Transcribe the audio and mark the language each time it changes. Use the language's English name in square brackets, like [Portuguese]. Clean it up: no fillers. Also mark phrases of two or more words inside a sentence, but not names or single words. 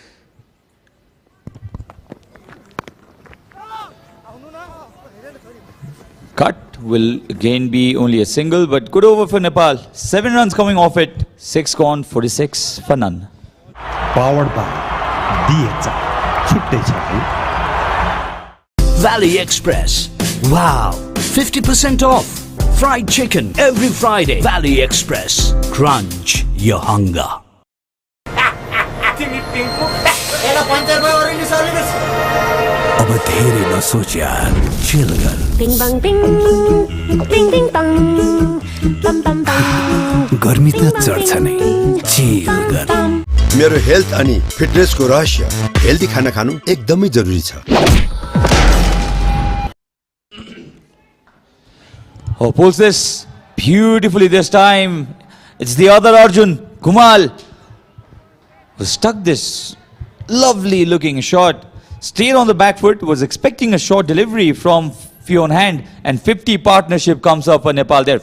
[English] Cut will again be only a single, but good over for Nepal. 7 runs coming off it. 6 gone, 46 for none. Powered by DHI. [Nepali] छुट्टै छ है. [English] Valley Express. Wow, 50% off. Fried chicken every Friday. Valley Express. Crunch your hunger. [Nepali] अब धेरै नसोच यार, चिल गर. Bing bang bing, bing bing bang, bam bam bam. गर्मी त चढ्छ नै, चिल गर. मेरो हेल्थ अनि फिटनेसको रहस्य हेल्दी खाना खानु एकदमै जरुरी छ. [English] Oh, pulls this beautifully this time. It's the other Arjun, Kumal, who stuck this lovely looking shot straight on the back foot, was expecting a short delivery from Fionn Hand, and 50 partnership comes up for Nepal there.